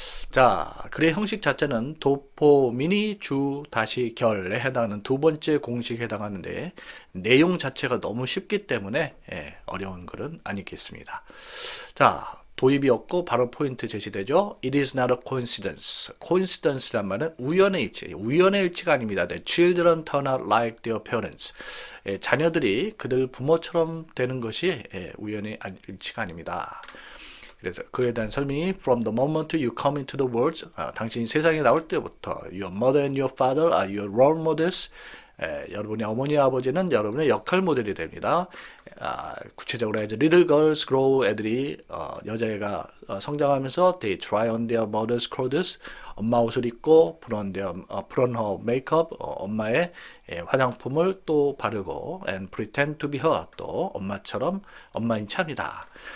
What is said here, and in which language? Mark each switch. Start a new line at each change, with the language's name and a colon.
Korean: 자, 글의 형식 자체는 도포미니 주 다시 결에 해당하는 두 번째 공식에 해당하는데 내용 자체가 너무 쉽기 때문에 어려운 글은 아니겠습니다. 자, 도입이 없고 바로 포인트 제시되죠.
English: It is not a coincidence.
Korean: coincidence란 말은 우연의 일치. 우연의 일치가 아닙니다.
English: The children turn out like their parents.
Korean: 자녀들이 그들 부모처럼 되는 것이 우연의 일치가 아닙니다. 그래서 그에 대한 설명이
English: From the moment you come into the world,
Korean: 당신이 세상에 나올 때부터
English: Your mother and your father are your role models.
Korean: 여러분의 어머니 아버지는 여러분의 역할 모델이 됩니다. 구체적으로
English: as little girls grow,
Korean: 애들이 여자애가 성장하면서
English: they try on their mother's clothes,
Korean: 엄마 옷을 입고
English: put on her makeup,
Korean: 엄마의 화장품을 또 바르고
English: and pretend to be her,
Korean: 또 엄마처럼 엄마인 체 합니다.